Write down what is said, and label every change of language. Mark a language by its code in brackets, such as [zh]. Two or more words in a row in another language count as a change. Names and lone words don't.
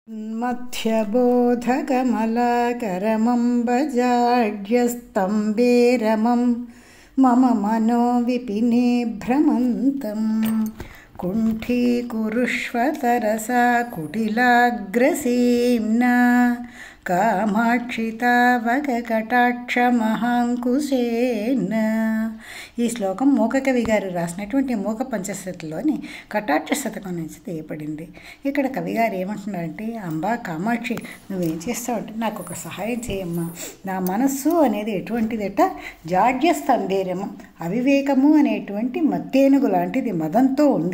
[sa] मध्यबोधकमलाकरमम्बजाढ्यस्तम्बेरमं मम मनो विपिने भ्रमन्तं कुण्ठीकुरुष्व तरसा कुटिलाग्रसीम्ना कामाक्षि तावककटाक्षमहाङ्कुशेन। [te] ఈ శ్లోకం మూకకవి గారు రాసినటువంటి మూక పంచశతిలోని కటాక్ష శతకం నుంచి తీయబడింది. ఇక్కడ కవిగారు ఏమంటున్నారంటే, అంబా కామాక్షి, నువ్వేం చేస్తావంటే నాకు ఒక సహాయం చేయమ్మా. నా మనస్సు అనేది ఎటువంటిదట, జాడ్య స్తంభేరము, అవివేకము అనేటువంటి మత్తేనుగు లాంటిది, మదంతో ఉంది.